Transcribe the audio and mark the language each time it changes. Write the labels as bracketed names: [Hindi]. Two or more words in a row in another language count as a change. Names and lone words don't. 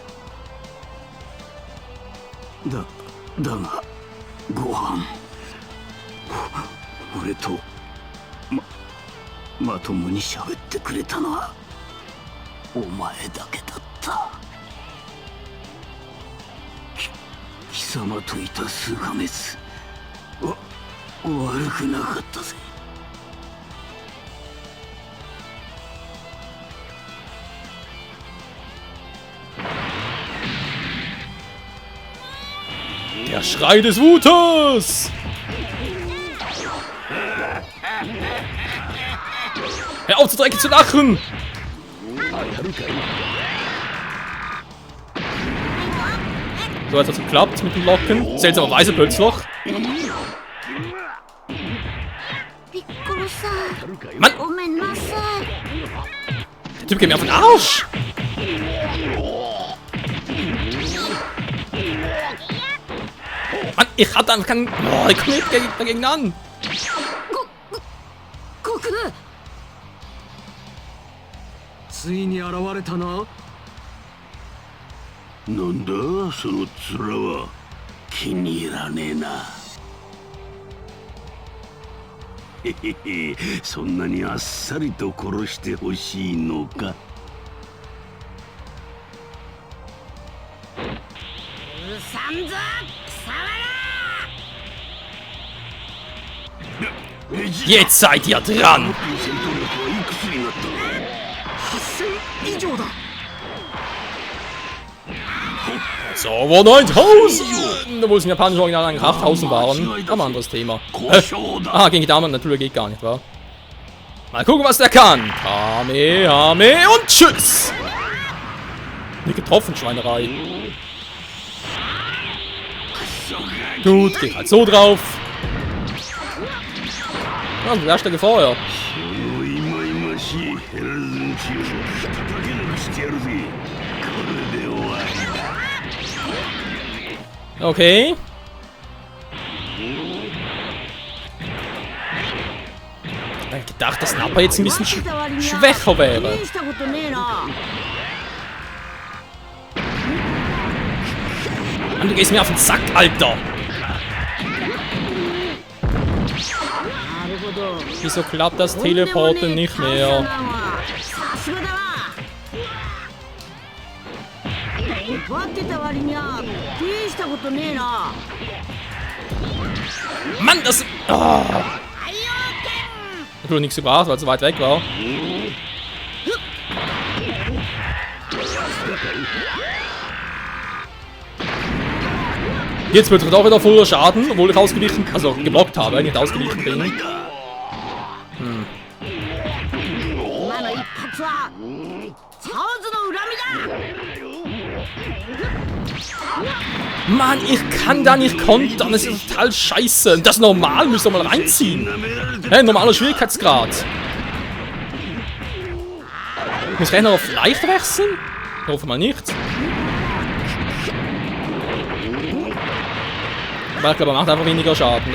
[Japanese] だがご飯俺とまともに喋ってくれたのはお前だけだった。貴様といた数ヶ月悪くなかったぜ。 [German] Der Schrei des Wutes! Hör auf, zu dreckig zu lachen! So, jetzt hat es geklappt mit dem Locken. Seltsamerweise plötzlich. [Japanese] ピッコロさん、 [German] Mann! [Japanese] ごめんなさい。 [German] Der Typ geht mir auf den Arsch! Mann, ich hatte einfach keinen... Oh, ich komme nicht dagegen an! [Japanese] 悟空。ついに現れたな。なんだその面は。気に入らねえな。へへへ、そんなにあっさりと殺してほしいのか。さんぞ貴様ら。ベジータ [German] Jetzt seid ihr dran! [Japanese] 戦闘力はいくつになったの？ 8000以上だ。 [German] Sauber 9000! Obwohl es im japanischen Original eigentlich 8000 waren. Aber ein anderes Thema. [Japanese] 交渉だ。 [German] Ah, gegen die Damen natürlich geht gar nicht, wa? Mal gucken, was der kann. Kame und tschüss! Nicht getroffen, Schweinerei. Gut, geht halt so drauf. Ja, der Stelle vorher. [Japanese] いまいましいヘラルズの強さ叩き抜かしてやるぜ。これで終わりだ。 [German] Okay. Ich hätte gedacht, dass Nappa jetzt ein bisschen schwächer wäre. [Japanese] したことねえな。 [German] Mann, du gehst mir auf den Sack, Alter! [Japanese] なるほど。 [German] Wieso klappt das Teleporten nicht mehr? [Japanese] さすがだな。奪ってた割には大したことねえな。 [German] Mann, das... Oh. Natürlich nichts gebracht, weil es so weit weg war. Jetzt wird es auch wieder voller Schaden, obwohl ich ausgewichen, also geblockt habe, nicht ausgewichen bin. [Japanese] 今の一発はサオズの恨みだ。 [German] Mann, ich kann da nicht kontern, das ist total scheiße. Das normal müsst ihr mal reinziehen. Hey, normaler Schwierigkeitsgrad. Muss ich noch auf leicht wechseln? Ich hoffe mal nicht. Aber ich glaube, er macht einfach weniger Schaden.